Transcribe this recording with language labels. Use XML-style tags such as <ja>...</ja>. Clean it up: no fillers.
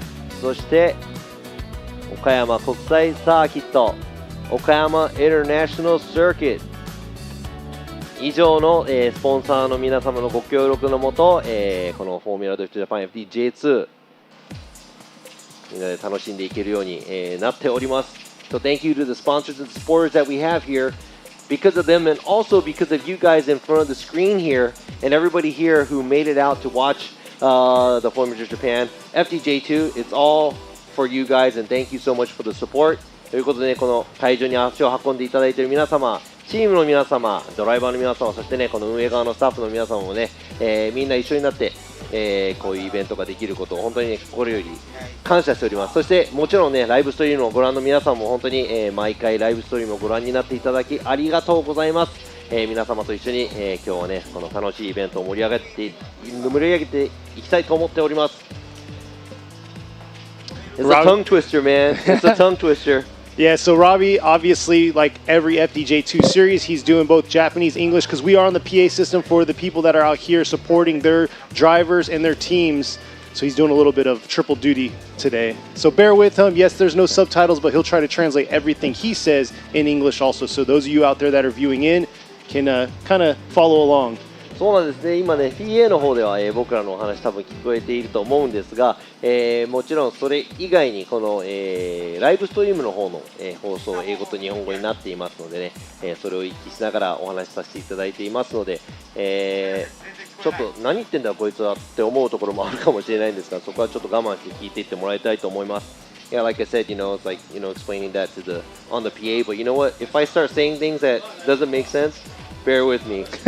<ja>ーン、そして岡山国際サーキット、岡山インターナショナルサーキット、以上の、スポンサーの皆様のご協力のもと、このフォーミュラドリフトジャパン FDJ2 みんなで楽しんでいけるように、なっております。</ja> <en>So thank you to the sponsors and supporters that we have here. Because of them and also because of you guys in front of the screen here and everybody here who made it out to watch the Formula Drift Japan FDJ2, it's all for you guys and thank you so much for the support.</en> <ja>ということでね、この会場に足を運んでいただいている皆様、チームの皆様、ドライバーの皆様、そしてね、この運営側のスタッフの皆様もね、みんな一緒になって、こういうイベントができることを本当に、ね、心より感謝しております。そしてもちろんね、ライブストリームをご覧の皆さんも本当に、毎回ライブストリームをご覧になっていただきありがとうございます。皆様と一緒に、今日はね、この楽しいイベントを盛り上げていきたいと思っております。</ja> <en>It's a tongue twister, man. It's a tongue twister. Yeah, so Robbie, obviously, like every FDJ2 series, he's doing both Japanese, English, because we are on the PA system for the people that are out here supporting their drivers and their teams. So he's doing a little bit of triple duty today. So bear with him. Yes, there's no subtitles, but he'll try to translate everything he says in English also. So those of you out there that are viewing in can kind of follow along.</en> <ja>そうなんですね、今ね、PA の方では、僕らのお話多分聞こえていると思うんですが、もちろんそれ以外にこの、ライブストリームの方の、放送、英語と日本語になっていますのでね、それを一気しながらお話しさせていただいていますので、ちょっと何言ってんだこいつはって思うところもあるかもしれないんですが、そこはちょっと我慢して聞いていってもらいたいと思います。</ja> <en>Yeah, like I said, it's like, explaining that on the PA, but you know what? If I start saying things that doesn't make sense, bear with me.</en>